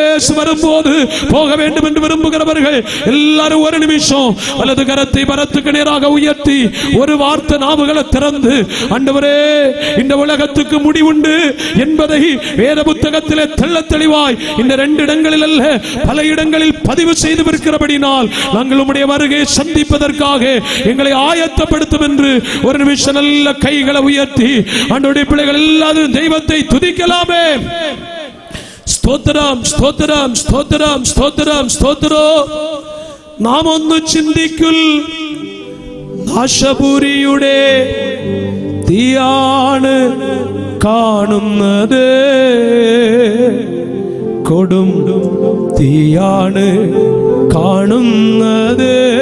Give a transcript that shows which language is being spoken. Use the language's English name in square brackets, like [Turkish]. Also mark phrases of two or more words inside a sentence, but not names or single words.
[Tamil] இயேசு செல்லும் போது போக வேண்டும் என்று விரும்புகிறவர்கள் எல்லாரும் ஒரு நிமிஷம் வலது கரத்தை பரத்துக்கு நேராக உயர்த்தி ஒரு வார்த்தை நாவுகளை திறந்து, ஆண்டவரே இந்த உலகத்துக்கு முடிவுண்டு என்பதை வேத புத்தகத்திலே தெள்ளத் தெளிவாய் இந்த 2 இடங்களில் அல்ல பல இடங்களில் பதிவு செய்து இருக்கிறபடினால் நாங்கள் உம்முடைய வருகையை சந்திப்பதற்காக எங்களை ஆயத்தப்படுத்தும் என்று ஒரு நிமிஷம் நல்ல கைகளை உயர்த்தி ஆண்டவருடைய பிள்ளைகள் எல்லாரும் தெய்வத்தை துதிக்கலாமே. [Malayalam] സ്തോത്രം സ്തോത്രം സ്തോത്രം സ്തോത്രം സ്തോത്രം. നാം ഒന്ന് ചിന്തിക്കുൽ നാശപുരിയുടെ തീയാണ് കാണുന്നത്, കൊടും തീയാണ് കാണുന്നത്.